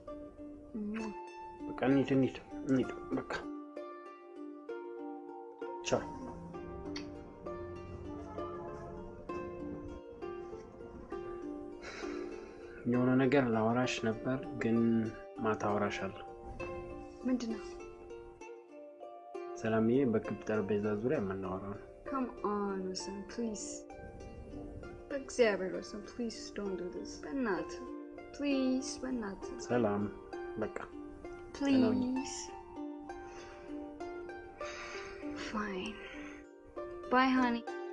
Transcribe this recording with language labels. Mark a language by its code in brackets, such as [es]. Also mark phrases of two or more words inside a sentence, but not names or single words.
[am] በቃ እንሂድ በቃ ቻው። የሆነ ነገር ላወራሽ ነበር ግን ማታ አወራሻለሁ። ምንድነው? ሰላምዬ በክብ ጠረጴዛ ዙሪያ የምናወራው ነው። [en] Come on, listen, please. [am] በእግዚአብሔር ወሰን [en] please don't do this. [am] በእናትህ please በእናትህ። ሰላም በቃ [en] please. Fine. Bye, honey.